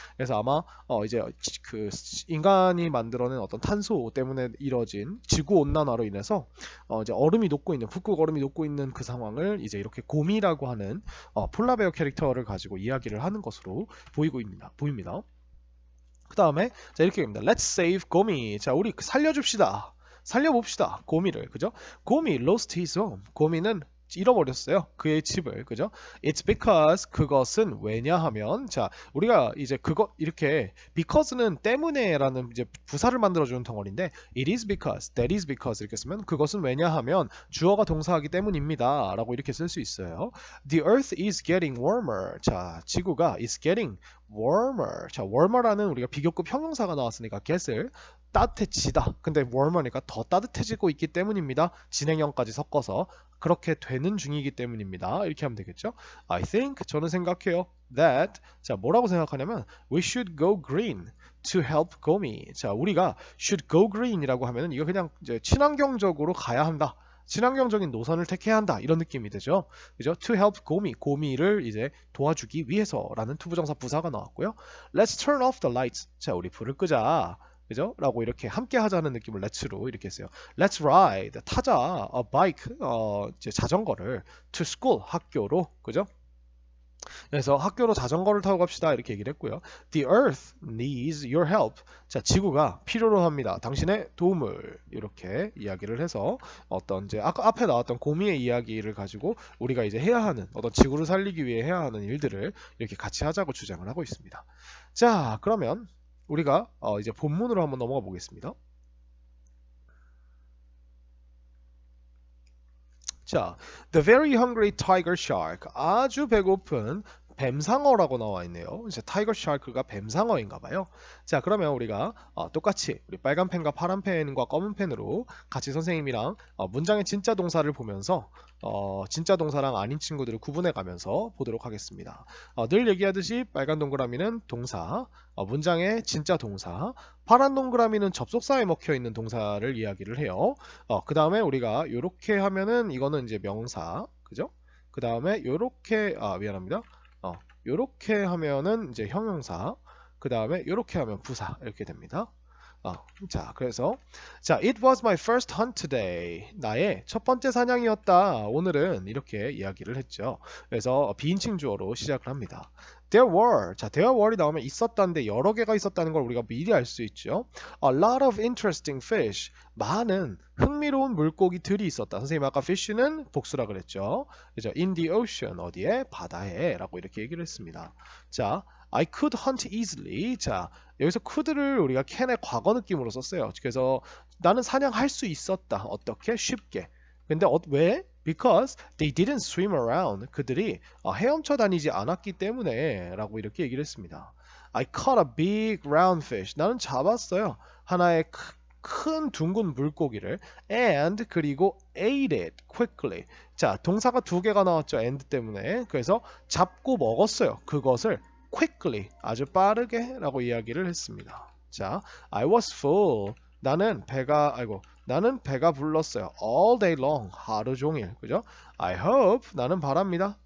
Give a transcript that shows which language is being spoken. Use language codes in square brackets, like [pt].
[ko] 그래서 아마 이제 그 인간이 만들어낸 어떤 탄소 때문에 이뤄진 지구 온난화로 인해서 이제 얼음이 녹고 있는 북극 얼음이 녹고 있는 그 상황을 이제 이렇게 곰이라고 하는 폴라베어 캐릭터를 가지고 이야기를 하는 것으로 보입니다. 그 다음에 자 이렇게 됩니다. [en] Let's save 곰이. [ko] 자 우리 살려줍시다. 살려봅시다. 고미를. 그죠? [en] 고미 lost his home. [ko] 고미는 잃어버렸어요. 그의 집을. 그죠? [en] It's because [ko] 그것은 왜냐하면 자 우리가 이제 그거 이렇게 because는 때문에라는 이제 부사를 만들어주는 덩어리인데 [en] it is because, that is because [ko] 이렇게 쓰면 그것은 왜냐하면 주어가 동사하기 때문입니다. 라고 이렇게 쓸 수 있어요. [en] The earth is getting warmer. [ko] 자 지구가 [en] is getting warmer. [ko] 자 warmer라는 우리가 비교급 형용사가 나왔으니까 get을 따뜻해지다. 근데 warmer니까 더 따뜻해지고 있기 때문입니다. 진행형까지 섞어서 그렇게 되는 중이기 때문입니다. 이렇게 하면 되겠죠. [en] I think [ko] 저는 생각해요. [en] That [ko] 자 뭐라고 생각하냐면 [en] we should go green to help 고미. [ko] 자 우리가 [en] should go green [ko] 이라고 하면은 이거 그냥 이제 친환경적으로 가야 한다. 친환경적인 노선을 택해야 한다 이런 느낌이 되죠. 그죠? [en] To help [ko] 고미를 이제 도와주기 위해서라는 투부정사 부사가 나왔고요. [en] Let's turn off the lights. [ko] 자 우리 불을 끄자. 그죠? 라고 이렇게 함께 하자는 느낌을 let's로 이렇게 했어요. [en] Let's ride 타자 a bike [ko] 이제 자전거를 [en] to school [ko] 학교로 그죠? 그래서 학교로 자전거를 타고 갑시다 이렇게 얘기를 했고요. [en] The earth needs your help. [ko] 자 지구가 필요로 합니다. 당신의 도움을 이렇게 이야기를 해서 어떤 이제 아까 앞에 나왔던 고미의 이야기를 가지고 우리가 이제 해야 하는 어떤 지구를 살리기 위해 해야 하는 일들을 이렇게 같이 하자고 주장을 하고 있습니다. 자 그러면 우리가 이제 본문으로 한번 넘어가 보겠습니다. [en] 자, The very hungry tiger shark. [ko] 아주 배고픈 뱀상어라고 나와 있네요. 이제 타이거 샤크가 뱀상어인가 봐요. 자, 그러면 우리가 똑같이 우리 빨간 펜과 파란 펜과 검은 펜으로 같이 선생님이랑 문장의 진짜 동사를 보면서 진짜 동사랑 아닌 친구들을 구분해 가면서 보도록 하겠습니다. 늘 얘기하듯이 빨간 동그라미는 동사, 문장의 진짜 동사, 파란 동그라미는 접속사에 먹혀 있는 동사를 이야기를 해요. 그 다음에 우리가 이렇게 하면은 이거는 이제 명사, 그죠? 그 다음에 요렇게 미안합니다. 요렇게 하면은 이제 형용사, 그 다음에 요렇게 하면 부사 이렇게 됩니다. 자, 그래서 자, [en] it was my first hunt today. [ko] 나의 첫 번째 사냥이었다. 오늘은 이렇게 이야기를 했죠. 그래서 비인칭 주어로 시작을 합니다. [en] There were. [ko] 자, [en] there were [ko] 이 나오면 있었다는데 여러 개가 있었다는 걸 우리가 미리 알 수 있죠. [en] A lot of interesting fish. [ko] 많은 흥미로운 물고기들이 있었다. 선생님 아까 fish는 복수라 그랬죠. 그죠? [en] In the ocean. [ko] 어디에? 바다에. 라고 이렇게 얘기를 했습니다. [en] 자, I could hunt easily. [ko] 자, 여기서 could를 우리가 can의 과거 느낌으로 썼어요. 그래서 나는 사냥할 수 있었다. 어떻게? 쉽게. 근데 왜? [en] Because they didn't swim around. [ko] 그들이 헤엄쳐 다니지 않았기 때문에 라고 이렇게 얘기를 했습니다. [en] I caught a big round fish. [ko] 나는 잡았어요. 하나의 큰 둥근 물고기를 and 그리고 [en] ate it quickly. [ko] 자, 동사가 두 개가 나왔죠. and 때문에. 그래서 잡고 먹었어요. 그것을 quickly 아주 빠르게 라고 이야기를 했습니다. 자, [en] I was full. [ko] 나는 배가 불렀어요. [en] All day long. [ko] 하루 종일. 그죠? [en] I hope. [ko] 나는 바랍니다.